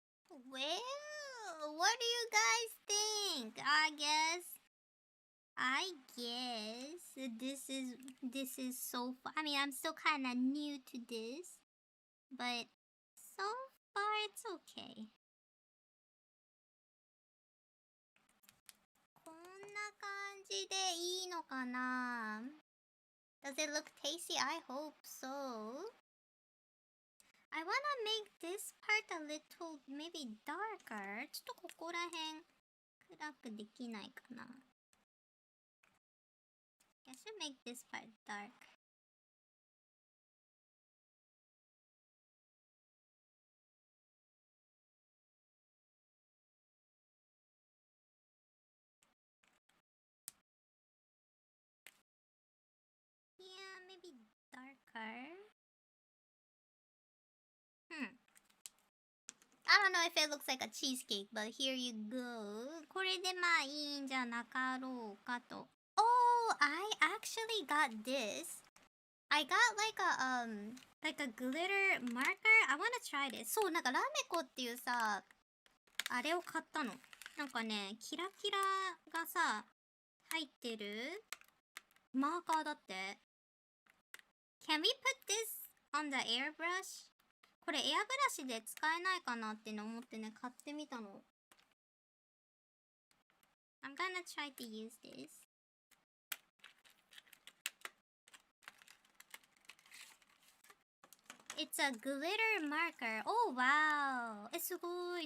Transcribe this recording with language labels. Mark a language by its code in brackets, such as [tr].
[en] Well, what do you guys think? I guess I guess this is so far. I mean, I'm still kind of new to this, but so far it's okay. [ja] こんな感じでいいのかな? [en] Does it look tasty? I hope so. I wanna make this part a little maybe darker. [ja] ちょっとここら辺暗くできないかな? [en] I should make this part dark. Yeah, maybe darker. I don't know if it looks like a cheesecake, but here you go. [ja] これでまあいいんじゃなかろうかと。 [en] Oh, I actually got this. I got like a glitter marker. I wanna try this. [ja] そう、なんかラメコっていうさ、あれを買ったの。なんかね、キラキラがさ、入ってるマーカーだって。 [en] Can we put this on the airbrush? [ja] これエアブラシで使えないかなっての思ってね、買ってみたの。 [en] I'm gonna try to use this. It's a glitter marker. Oh, wow. [ja] すごい。